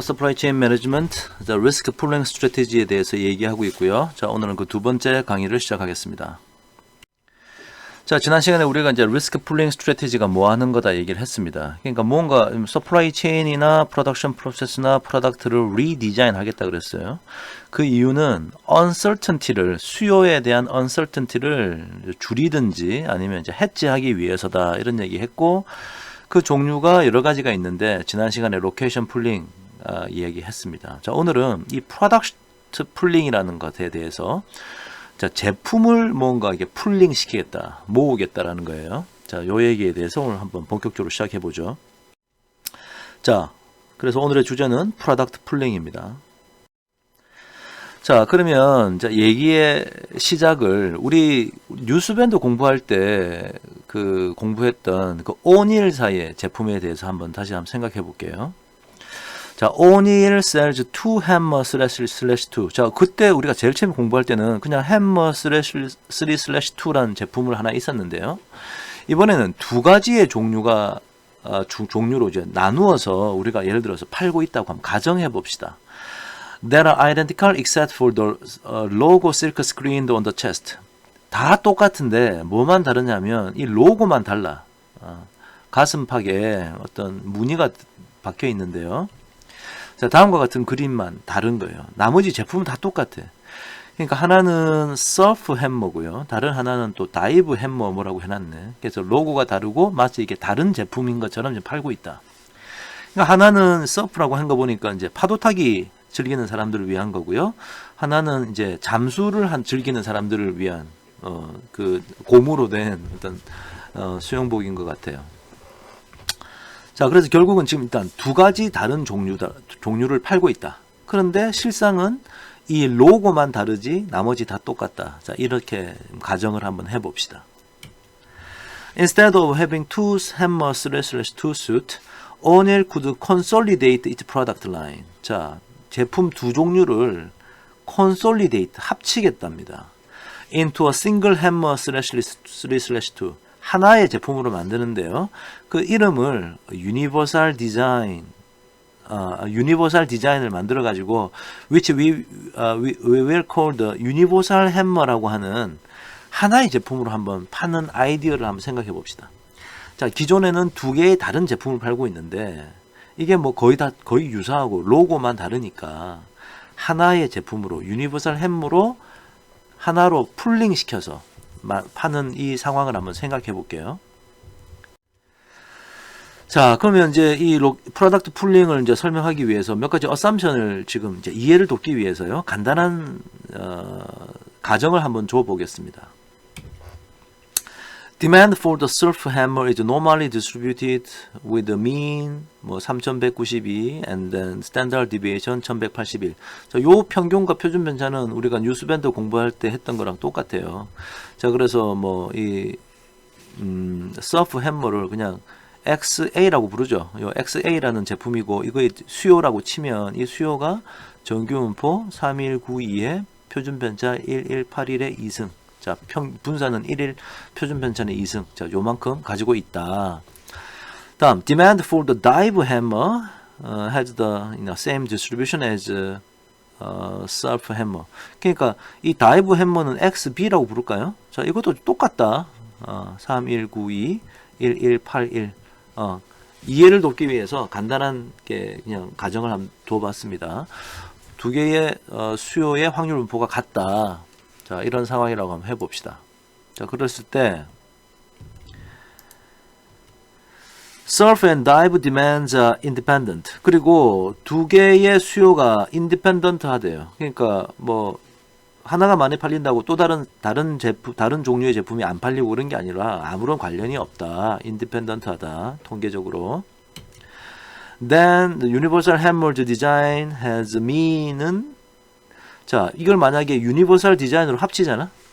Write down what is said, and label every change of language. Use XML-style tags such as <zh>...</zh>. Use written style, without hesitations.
<ko>Supply Chain Management, The Risk Pooling Strategy에 대해서 얘기하고 있고요. 자, 오늘은 그 두 번째 강의를 시작하겠습니다. 자, 지난 시간에 우리가 이제 Risk Pooling Strategy가 뭐 하는 거다 얘기를 했습니다. 그러니까 뭔가 Supply Chain이나 Production Process나 프로덕트를 리디자인 하겠다 그랬어요. 그 이유는 uncertainty를, 수요에 대한 uncertainty를 줄이든지 아니면 이제 해지하기 위해서다 이런 얘기 했고, 그 종류가 여러 가지가 있는데 지난 시간에 로케이션 풀링 이야기했습니다. 자, 오늘은 이 프로덕트 풀링이라는 것에 대해서 자, 제품을 뭔가 이게 풀링 시키겠다, 모으겠다라는 거예요. 자, 요 얘기에 대해서 오늘 한번 본격적으로 시작해 보죠. 자, 그래서 오늘의 주제는 프로덕트 풀링입니다. 자, 그러면 자, 얘기의 시작을 우리 뉴스밴드 공부할 때 그 공부했던 그 오닐사의 제품에 대해서 다시 한번 생각해 볼게요.</ko> <en>자, 오닐 sells two hammer slash 2.</en> <ko>자, 그때 우리가 제일 처음 공부할 때는 그냥 hammer slash 3 slash 2라는 제품을 하나 있었는데요. 이번에는 두 가지의 종류가 종류로 이제 나누어서 우리가 예를 들어서 팔고 있다고 한번 가정해 봅시다.</ko> <en>That are identical except for the logo silk screened on the chest.</en> <ko>다 똑같은데 뭐만 다르냐면 이 로고만 달라. 가슴팍에 어떤 무늬가 박혀 있는데요. 자, 다음과 같은 그림만 다른 거예요. 나머지 제품은 다 똑같아. 그러니까 하나는 서프 햄머고요. 다른 하나는 또 다이브 햄머 뭐라고 해놨네. 그래서 로고가 다르고 마치 이게 다른 제품인 것처럼 팔고 있다. 그러니까 하나는 서프라고 한 거 보니까 이제 파도 타기 즐기는 사람들을 위한 거고요. 하나는 이제 잠수를 즐기는 사람들을 위한 그 고무로 된 어떤 수영복인 것 같아요. 자, 그래서 결국은 지금 일단 두 가지 다른 종류를 팔고 있다. 그런데 실상은 이 로고만 다르지 나머지 다 똑같다. 자, 이렇게 가정을 한번 해봅시다.</ko> <en>Instead of having two hammer slash two suit, O'Neill could consolidate its product line.</en> <ko>자, 제품 두 종류를 consolidate, 합치겠답니다.</ko> <en>into a single hammer slash 3 slash 2.</en> <ko>하나의 제품으로 만드는데요. 그 이름을 Universal Design, Universal Design을 만들어 가지고</ko> <en>which we will call the Universal Hammer</en> <ko>라고 하는 하나의 제품으로 한번 파는 아이디어를 한번 생각해 봅시다. 자, 기존에는 두 개의 다른 제품을 팔고 있는데 이게 뭐 거의 유사하고 로고만 다르니까 하나의 제품으로 유니버설 햄머로 하나로 풀링 시켜서 파는 이 상황을 한번 생각해 볼게요. 자, 그러면 이제 이 프로덕트 풀링을 이제 설명하기 위해서 몇 가지 어썸션을 지금 이제 이해를 돕기 위해서요. 간단한 가정을 한번 줘 보겠습니다.</ko> <en>Demand for the surf hammer is normally distributed with a mean 3192 and then standard deviation 1181.</en> <ko>자, 요 평균과 표준 편차는 우리가 뉴스밴드 공부할 때 했던 거랑 똑같아요. 자, 그래서 이 surf hammer를 그냥 XA라고 부르죠. 요 XA라는 제품이고 이거의 수요라고 치면 이 수요가 정규분포 3192에 표준 편차 1181의 2승. 자, 분사는 1일, 표준 편차는 2승. 자, 요만큼 가지고 있다. 다음,</ko> <en>demand for the dive hammer has the same distribution as surf hammer.</en> <ko>그러니까 이 다이브 해머는 XB라고 부를까요? 자, 이것도 똑같다. 3192, 1181. 이해를 돕기 위해서 간단하게 그냥 가정을 한번 둬봤습니다. 두 개의 수요의 확률 분포가 같다. 자, 이런 상황이라고 한번 해봅시다. 자, 그랬을 때</ko> <en>Surf and dive demands are independent.</en> <ko>그리고 두 개의 수요가 independent 하대요. 그러니까 하나가 많이 팔린다고 또 다른 종류의 제품이 안 팔리고 그런 게 아니라 아무런 관련이 없다. independent 하다. 통계적으로.</ko> <en>Then the universal hammer design has mean</en> <ko>은 자, 이걸 만약에 유니버설 디자인으로 합치잖아?</ko>